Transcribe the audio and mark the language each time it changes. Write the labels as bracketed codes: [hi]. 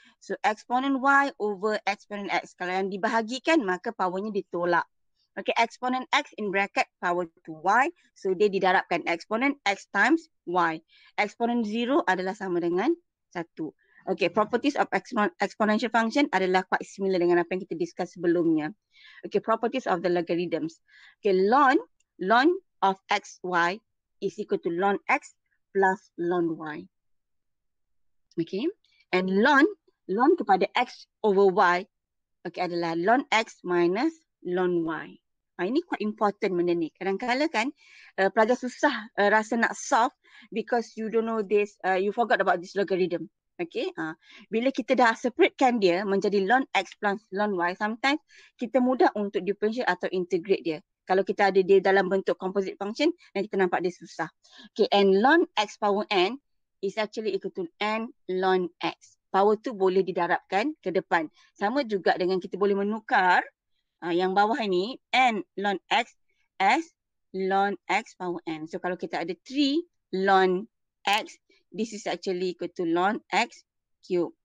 [en] So exponent y over exponent x. [ms] Kalau yang dibahagikan, maka powernya ditolak. [en] Okay, exponent x in bracket power to y. [ms] So dia didarabkan [en] exponent x times y. [ms] Exponent 0 adalah sama dengan 1. Okay, [en] properties of exponential function [ms] adalah quite similar dengan apa yang kita discuss sebelumnya. [en] Okay, properties of the logarithms. Okay, ln of xy is equal to ln x plus ln y. Okay, and ln kepada x over y, okay, adalah ln x minus ln y. [ms] Ini quite important benda ni. Kadang-kadang kan pelajar susah rasa nak solve [en] because you don't know this, you forgot about this logarithm. [ms] Okay, bila kita dah separatekan dia menjadi ln x plus ln y, sometimes kita mudah untuk differentiate atau integrate dia. Kalau kita ada dia dalam bentuk composite function, dan kita nampak dia susah. [en] Okay, and ln x power n is actually equal to n ln x. [ms] Power tu boleh didarabkan ke depan. Sama juga dengan kita boleh menukar yang bawah ini n ln x [en] as ln x power n. [ms] So kalau kita ada [en] 3 ln x, this is actually equal to ln x cube.